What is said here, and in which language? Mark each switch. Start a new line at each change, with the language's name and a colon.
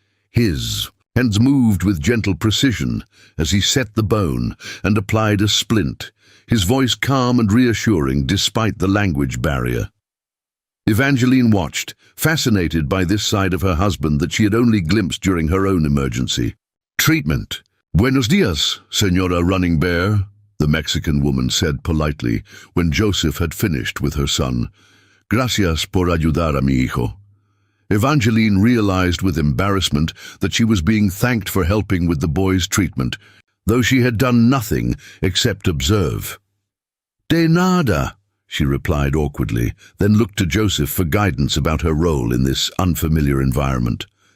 English: His hands moved with gentle precision as he set the bone and applied a splint, his voice calm and reassuring despite the language barrier. Evangeline watched, fascinated by this side of her husband that she had only glimpsed during her own emergency. Treatment.
Spanish: Buenos dias, Señora
English: Running Bear, the Mexican woman said politely when Joseph had finished with her son.
Spanish: Gracias por ayudar a mi hijo.
English: Evangeline realized with embarrassment that she was being thanked for helping with the boy's treatment, though she had done nothing except observe.
Spanish: De nada,
English: she replied awkwardly, then looked to Joseph for guidance about her role in this unfamiliar environment.